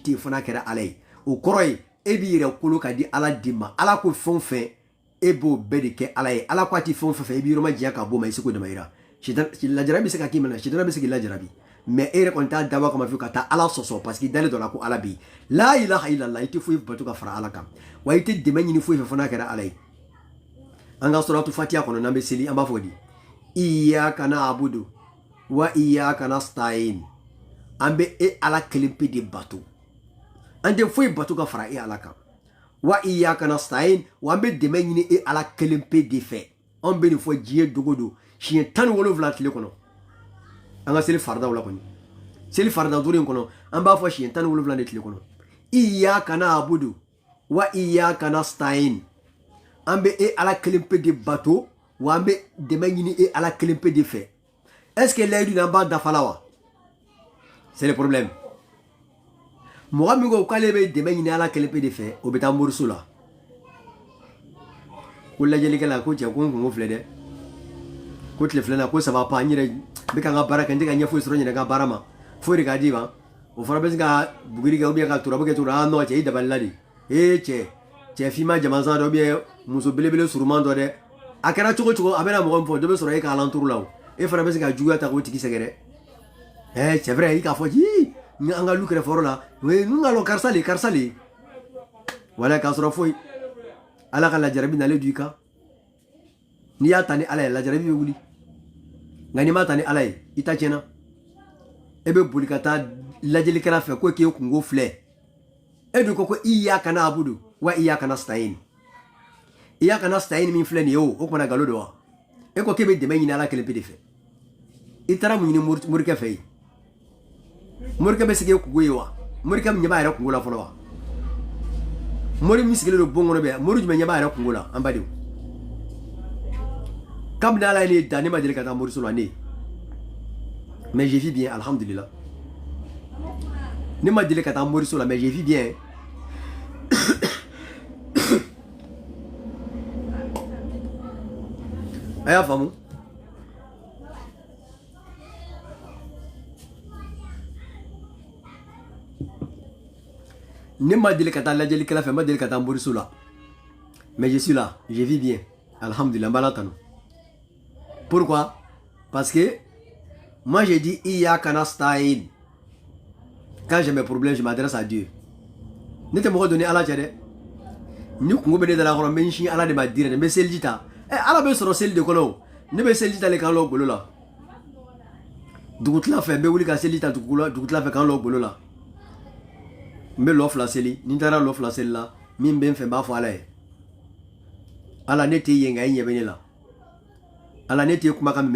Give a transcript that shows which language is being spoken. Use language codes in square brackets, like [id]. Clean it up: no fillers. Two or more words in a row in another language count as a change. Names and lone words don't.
[bm] tɛ yen fo n'a kɛra ala ye o kɔrɔ ye e b'i yɛrɛ kolo ka di ala de ma ala ko fɛn o fɛn e b'o bɛɛ de kɛ ala ye ala ko a tɛ fɛn o fɛn i b'i yɔrɔma diya ka bɔ ma i se k'o dama yira lajarabi bɛ se ka k'i minɛ sitana bɛ se k'i lajarabi mais e yɛrɛ kɔni t'a dabɔ kama fiyewu ka taa ala sɔsɔ [fr] parce que [bm] i dalen dɔ la ko ala bɛ yen [ar] la ilaha illallah [bm] i tɛ foyi bato ka fara ala kan wa i tɛ dɛmɛ ɲini foyi fɛ fo n'a kɛra ala ye an ka suratu fatiha kɔnɔ n'an bɛ seli an b'a fɔ di [ar] iyyaka na'budu wa iyyaka nasta'in [bm] an bɛ e ala kelen pe de bato an tɛ foyi bato ka fara e ala kan [ar] wa iyyaka nasta'in [bm] wa an bɛ dɛmɛ ɲini e ala kelen pe de fɛ an bɛ nin fɔ diɲɛ dogo don siɲɛ 17 tile kɔnɔ an ka seli fardaw la kɔni seli farda duuru in kɔnɔ an b'a fɔ siɲɛ 17 de tile kɔnɔ [ar] iyyaka na'budu wa iyyaka nasta'in [bm] an bɛ e ala kelen pe de bato wa an bɛ dɛmɛ ɲini e ala kelen pe de fɛ [fr] est ce que [bm] layidu n'an b'a dafa la wa [fr] c'est le problème [bm] mɔgɔ min ko k'ale bɛ dɛmɛ ɲini ala kelen pe de fɛ o bɛ taa moriso la ko lajɛlikɛla ko cɛ ko n kungo filɛ dɛ ko tile filɛna ko [fr] ça va pas [bm] n yɛrɛ bɛ ka n ka baara kɛ n tɛ ka ɲɛ foyi sɔrɔ n yɛrɛ ka baara ma foyi de ka di ma o fana bɛ se ka buguri kɛ [fr] ou bien [bm] ka turabu kɛ cogo non cɛ i dabalila de cɛ finma jamasan dɔ [fr] ou bien [bm] muso belebele suruman dɔ dɛ a kɛra cogo cogo a bɛna mɔgɔ min fɔ dɔ bɛ sɔrɔ e ka alanturu la o e fana bɛ se ka juguya ta k'o tigi sɛgɛrɛ [fr] c'est vrai [bm] i k'a fɔ an ka lu kɛrɛfɛ la n ka lɔn karisa le wala k'a sɔrɔ foyi ala ka lajarabi nalen du i kan n'i y'a ta ni ala ye lajarabi bɛ wuli nka n'i m'a ta ni ala ye i ta tiɲɛna e bɛ boli ka taa lajɛlikɛla fɛ ko k'e kungo filɛ e dun ko [ar] iyyaka na'budu wa iyyaka nasta'in iyyaka nasta'in [bm] min filɛ nin ye o kumana nkalon don wa e ko k'e bɛ dɛmɛ ɲini ala kelen pe de fɛ i taara mun ɲini morikɛ fɛ yen morikɛ bɛ sigi e kungo ye wa morikɛ ɲɛ b'a yɛrɛ kungo la fɔlɔ wa mori min sigilen don bon kɔnɔ bɛ mori jumɛn ɲɛ b'a yɛrɛ kungo la an badenw kabini ala ye ne da ne ma deli ka taa moriso la ne [fr] mais je vis bien [bm] alhamdulillah ne ma deli ka taa moriso la [fr] mais je vis bien [bm] a y'a faamu ne ma deli ka taa lajɛlikɛla fɛ ma deli ka taa moriso la [fr] mais je suis là je vis bien alhamdulillah [bm] n b'ala tanu [fr] pourquoi parce que moi j'ai dit [ar] iyyaka nasta'in [fr] quand j'ai mes problèmes je m'adresse à [bm] Dieu ne tɛ mɔgɔ doni ala cɛ dɛ ni kungo bɛ ne dala kɔrɔ n bɛ n sin ala de ma dirɛ n bɛ seliji ta ala bɛ sɔrɔ seli de kɔnɔ o ne bɛ seliji ta le kan lɔ golo la dugutila fɛ n bɛ wuli ka seliji ta dugutila fɛ kan lɔ golo la n bɛ lɔ 2 seli ni n taara lɔ 2 seli la min bɛ n fɛ n b'a fɔ ala ye ala ne tɛ yen nka e ɲɛ bɛ ne la ala ne tɛ kumakan mɛn e